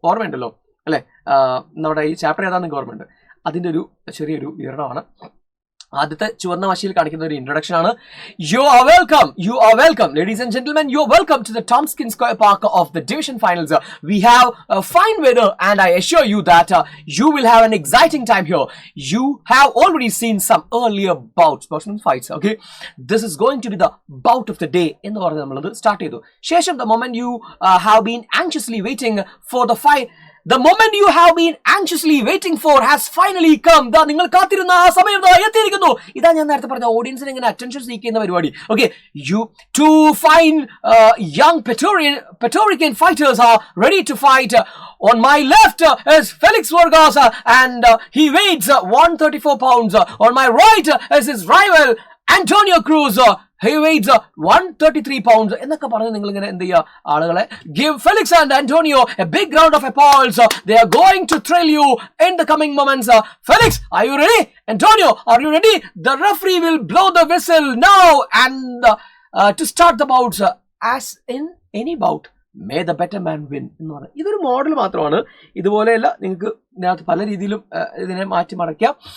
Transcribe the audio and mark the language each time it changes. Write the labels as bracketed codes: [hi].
[ml] ഓർമ്മയുണ്ടല്ലോ അല്ലെ, നമ്മുടെ ഈ ചാപ്റ്റർ ഏതാണെന്ന് ഓർമ്മയുണ്ട്. അതിന്റെ ഒരു ചെറിയൊരു വിവരണമാണ്. ആദ്യത്തെ ചുവന്ന മഷിയിൽ കാണിക്കുന്ന ഒരു ഇൻട്രൊഡക്ഷൻ ആണ്. [en] You are welcome ladies and gentlemen, you are welcome to the Tompkins square park of the division finals. We have fine weather and I assure you that you will have an exciting time here. You have already seen some earlier bouts means fights. Okay, this is going to be the bout of the day [ml] എന്ന് പറഞ്ഞ് നമ്മളത് start ചെയ്തു. [en] ശേഷം the moment you have been anxiously waiting for the fight, the moment you have been anxiously waiting for has finally come. [ml] ദാ നിങ്ങൾ കാത്തിരുന്ന ആ സമയം ദാ എത്തിയിരിക്കുന്നു. ഇതാ ഞാൻ നേരത്തെ പറഞ്ഞ ഓഡിയൻസിനെ ഇങ്ങനെ അറ്റൻഷൻ സീക്ക് ചെയ്യുന്ന പരിപാടി. [en] Okay, you two fine young Praetorian fighters are ready to fight. On my left is Felix Vargas and he weighs 134 pounds. On my right is his rival Antonio Cruz. He weighs 133 pounds. [ml] എന്നൊക്കെ പറഞ്ഞ് നിങ്ങൾ ഇങ്ങനെ എന്ത് ചെയ്യുക, ആളുകളെ [en] give Felix and Antonio a big round of applause. They are going to thrill you in the coming moments. Felix, are you ready? Antonio, are you ready? The referee will blow the whistle now and to start the bouts. As in any bout, may the better man win [ml] എന്ന് പറഞ്ഞാൽ ഇതൊരു model മാത്രമാണ്. ഇതുപോലെയല്ല, നിങ്ങൾക്ക് ഇതിനകത്ത് പല രീതിയിലും ഇതിനെ മാറ്റി മറയ്ക്കാം.